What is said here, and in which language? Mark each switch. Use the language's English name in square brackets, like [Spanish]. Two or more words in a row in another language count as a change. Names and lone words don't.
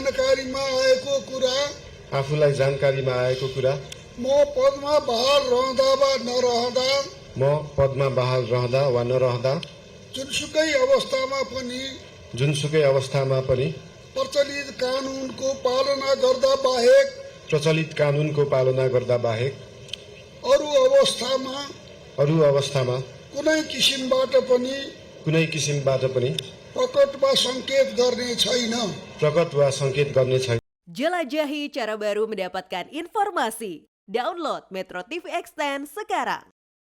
[Nepali] जानकारीमा आएको कुरा म पदमा बहाल रहँदा वा नरहँदा जुनसुकै अवस्थामा पनि प्रचलित कानुनको पालना गर्दा बाहेक अरू अवस्थामा कुनै किसिमबाट पनि प्रकट वा संकेत गर्ने छैन। [Indonesian] Jelajahi cara baru mendapatkan informasi. Download Metro TV Extend sekarang.